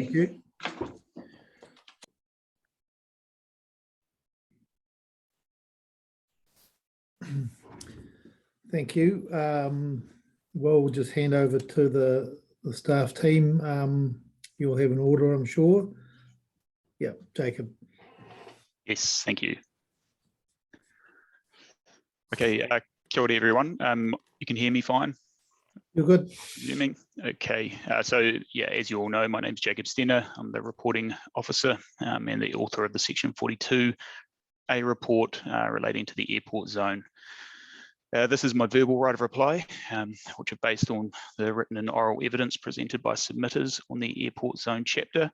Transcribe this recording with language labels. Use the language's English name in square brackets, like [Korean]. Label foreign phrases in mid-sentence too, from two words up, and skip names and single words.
[English] Thank you. Thank you. Well, we'll just hand over to the staff team. You'll have an order, I'm sure. Yeah, Jacob. Yes, thank you. Okay, [Māori] kia ora [English] everyone. You can hear me fine? You're good. Presuming. Okay, so yeah, as you all know, my name is Jacob Stenner. I'm the reporting officer and the author of the Section 42A report relating to the airport zone. This is my verbal right of reply, which are based on the written and oral evidence presented by submitters on the airport zone chapter.